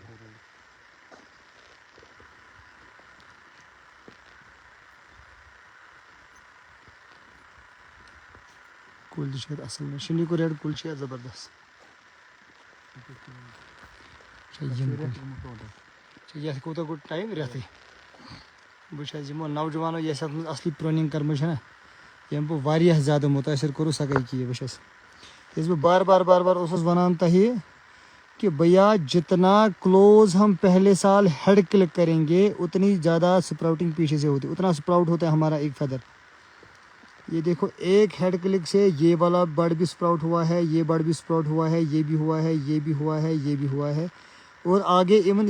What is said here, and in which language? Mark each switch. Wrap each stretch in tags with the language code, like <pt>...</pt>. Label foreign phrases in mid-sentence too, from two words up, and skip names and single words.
<ks>کُلۍ تہِ چھِ یتھ اصل شِنی کوریٹ کُلۍ چھِ یتھ زبردست یتھ کوٗتاہ گوٚو ٹایم رٮ۪تھٕے بہٕ چھُس یِمو نوجوانو یۄس اتھ منٛز اصلی پرٛوننگ کٔرمٕژ چھےٚ نا ییٚمۍ بہٕ واریاہ زیادٕ مُتٲثر کوٚرُس سۄ گٔے کہِ بہٕ چھُس یُس بہٕ بار بار اوسُس ونان تۄہہِ</ks> <ur>کہ بھیا جتنا کلوز ہم پہلے سال</ur> <en>head click</en> <ur>کریں گے اتنی زیادہ سپراؤٹنگ پیچھے سے ہوتی اتنا سپراؤٹ ہوتا ہے ہمارا ایک فیدر یہ دیکھو ایک</ur> <en>head click</en> <ur>سے یہ والا بڑ بھی سپراؤٹ ہوا ہے یہ بڑ بھی سپراؤٹ ہوا ہے یہ بھی ہوا ہے یہ بھی ہوا ہے یہ بھی ہوا ہے اور آگے ایون</ur>